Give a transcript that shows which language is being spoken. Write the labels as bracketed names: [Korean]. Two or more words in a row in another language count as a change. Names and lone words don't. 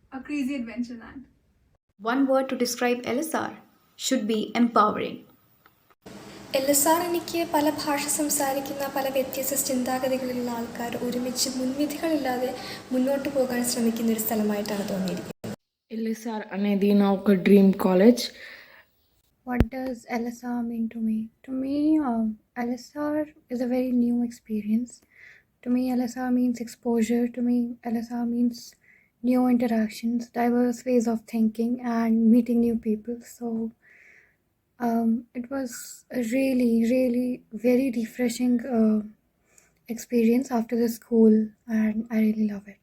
[English] crazy adventure land. One word to describe LSR should be empowering. [Malayalam] എൽ എസ് ആർ എനിക്ക് പല ഭാഷ സംസാരിക്കുന്ന പല വ്യത്യസ്ത ചിന്താഗതികളിലുള്ള ആൾക്കാർ ഒരുമിച്ച് മുൻവിധികളില്ലാതെ മുന്നോട്ട് പോകാൻ ശ്രമിക്കുന്ന ഒരു സ്ഥലമായിട്ടാണ് തോന്നിയിരിക്കുന്നത്. [Telugu] LSR అనేది నా ఒక [English] dream college. What does LSR mean to me? To me, LSR is a very new experience. To me, LSR means exposure. To me, LSR means new interactions, diverse ways of thinking, and meeting new people. So, it was a really, really very refreshing experience after the school, and I really love it.